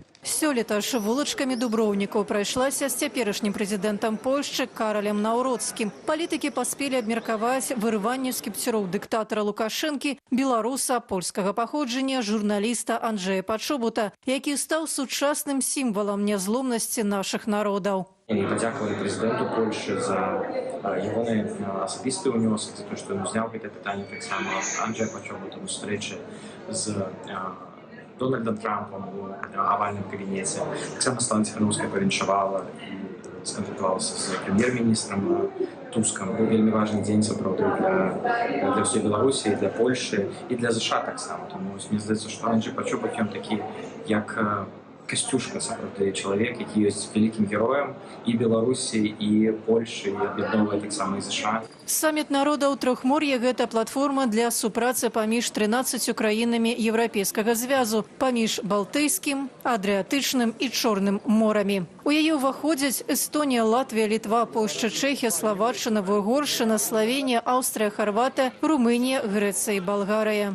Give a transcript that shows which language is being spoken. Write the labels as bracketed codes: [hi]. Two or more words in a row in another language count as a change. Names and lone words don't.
[be] Сёлета ж вулачкамі Дуброўнікаў прайшлася з цяперашнім прэзідэнтам Польшчы Каралем Наўроцкім. Палітыкі паспелі абмеркаваць вырыванне з кіпцюроў дыктатара Лукашэнкі, беларуса польскага паходжання, журналіста Анджэя Пачобута, які стаў сучасным сімвалам нязломнасці нашых народаў. [uk] І подякували президенту Польщі за його особистий унесок, за те, що він зняв це питання так само Анджея Пачобута у зустрічі з Дональдом Трампом у овальному кабінеті. Так само Світлана Тихановська повіншувала і сконтактувалася з прем'єр-міністром Туском. Був вельми важний день, це правда, для всієї Білорусі, для Польщі і для США так само. Тому мені здається, що Анджей Пачобут, він такий, як Костюшка, справді, чоловік, який є великим героєм і Білорусі, і Польщі, і об'єднує так само і США. [be] Саміт народаў Трохмор'я – гэта платформа для супрацы паміж 13 краінамі Еўрапейскага звязу, паміж Балтыйскім, Адрыятычным і Чорным морамі. У яе ўваходзяць Эстонія, Латвія, Літва, Польшча, Чэхія, Славаччына, Уйгоршчына, Славенія, Аўстрыя, Харватыя, Румынія, Грэцыя і Балгарыя.